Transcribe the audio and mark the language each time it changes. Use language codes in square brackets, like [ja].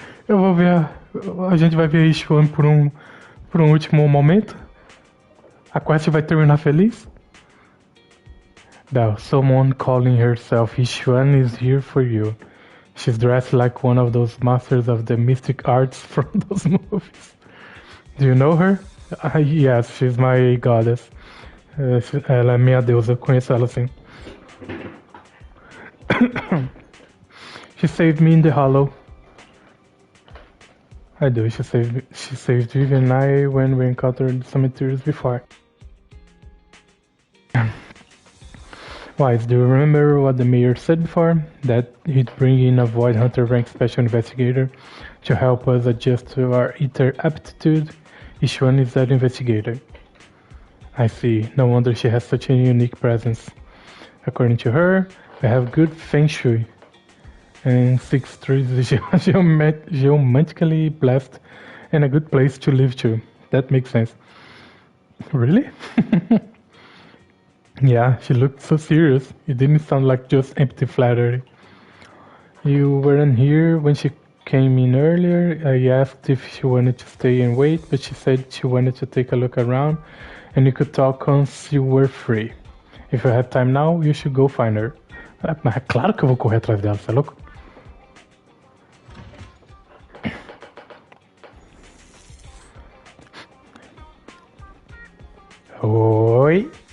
[pt] Eu vou ver a gente vai ver a YIXUAN por um último momento. A quest vai terminar feliz. [en] Belle, someone calling herself YIXUAN is here for you. She's dressed like one of those masters of the mystic arts from those movies. Do you know her? Yes, she's my goddess. [pt] Ela é minha deusa, conheço ela assim. [en] She saved me in the hollow. I do. She saved Vivian and I when we encountered some materials before. Wise, do you remember what the mayor said before? That he'd bring in a Void Hunter rank special investigator to help us adjust to our ether aptitude. YIXUAN is that investigator. I see. No wonder she has such a unique presence. According to her, we have good feng shui. And 6 trees geometrically blessed and a good place to live too. That makes sense. Really? Yeah, she looked so serious. It didn't sound like just empty flattery. You weren't here when she came in earlier. I asked if she wanted to stay and wait, but she said she wanted to take a look around and you could talk once you were free. If you have time now, you should go find her. [pt] Mas é claro que eu vou correr atrás dela, você é louco? Oi.